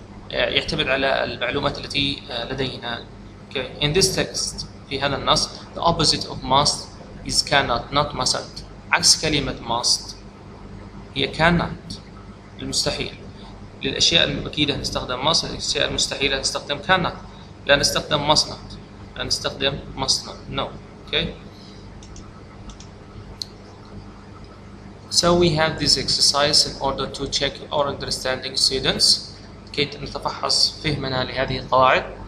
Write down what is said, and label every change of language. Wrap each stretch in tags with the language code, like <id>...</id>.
<ar>يعتمد على المعلومات التي لدينا. Okay.</ar> <en>In this text</en> <ar>في هذا النص</ar> <en>the opposite of must is cannot not mustn't.</en> <ar>عكس كلمة must هي cannot المستحيل. للأشياء الأكيدة نستخدم must، للأشياء المستحيلة نستخدم cannot. لا نستخدم must not. لا نستخدم must not. No. Okay.</ar> <en>So we have this exercise in order to check our understanding students.</en> <ar>كي نتفحص فهمنا لهذه القواعد.</ar>